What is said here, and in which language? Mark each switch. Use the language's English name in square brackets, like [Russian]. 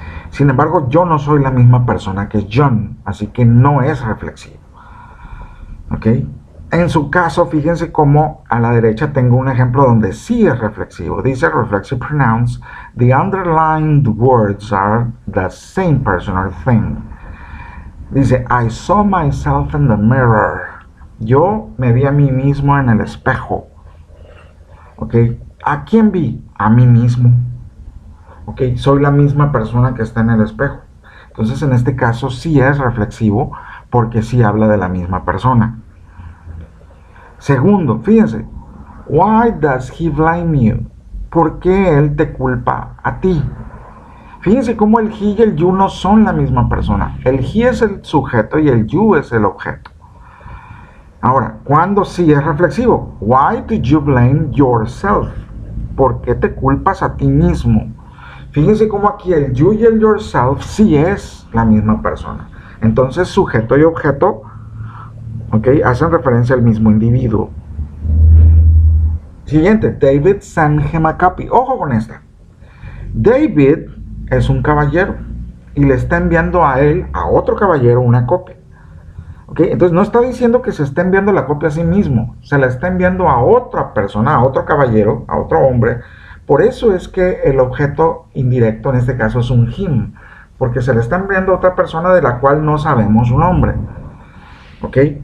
[Spanish] Sin embargo, yo no soy la misma persona que John, así que no es reflexivo. ¿Ok? En su caso, fíjense cómo a la derecha tengo un ejemplo donde sí es reflexivo. [English] Dice reflexive pronouns, the underlined words are the same person or thing. Dice, I saw myself in the mirror. [Spanish] Yo me vi a mí mismo en el espejo. ¿Ok? ¿A quién vi? A mí mismo. ¿Ok? Soy la misma persona que está en el espejo. Entonces, en este caso sí es reflexivo porque sí habla de la misma persona. Segundo, fíjense, [English] why does he blame you? [Spanish] ¿Por qué él te culpa a ti? Fíjense cómo el he y el you no son la misma persona. El he es el sujeto y el you es el objeto. Ahora, ¿cuándo sí es reflexivo? [English] Why do you blame yourself? [Spanish] ¿Por qué te culpas a ti mismo? Fíjense cómo aquí el you y el yourself sí es la misma persona. Entonces, sujeto y objeto, ¿ok? Hacen referencia al mismo individuo. [English] Siguiente, David sent him a copy. [Spanish] Ojo con esta. David es un caballero y le está enviando a él, a otro caballero, una copia. ¿Ok? Entonces no está diciendo que se está enviando la copia a sí mismo, se la está enviando a otra persona, a otro caballero, a otro hombre. Por eso es que el objeto indirecto en este caso es un him, porque se le está enviando a otra persona de la cual no sabemos su nombre. ¿Ok?